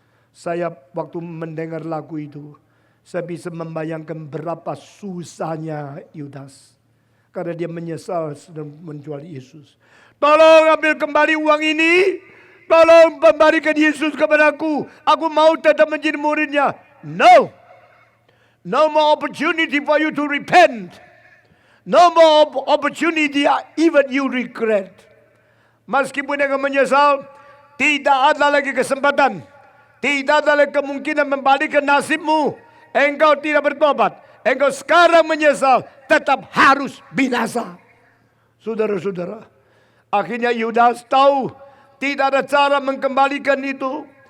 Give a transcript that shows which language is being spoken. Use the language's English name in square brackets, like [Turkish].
[Indonesian] Saya waktu mendengar lagu itu, saya bisa membayangkan berapa susahnya Yudas. Karena dia menyesal sedang menjual Yesus. Tolong ambil kembali uang ini. Tolong kembalikan Yesus kepadaku. Aku mau tetap menjadi muridnya. [English] No. No more opportunity for you to repent. No more opportunity even you regret. [Indonesian] Meskipun engkau menyesal, tidak ada lagi kesempatan. Tidak ada lagi kemungkinan membalikkan nasibmu. Engkau tidak bertobat. Engkau sekarang menyesal, tetap harus binasa. Saudara-saudara, akhirnya Yudas tahu tidak ada cara mengembalikan itu.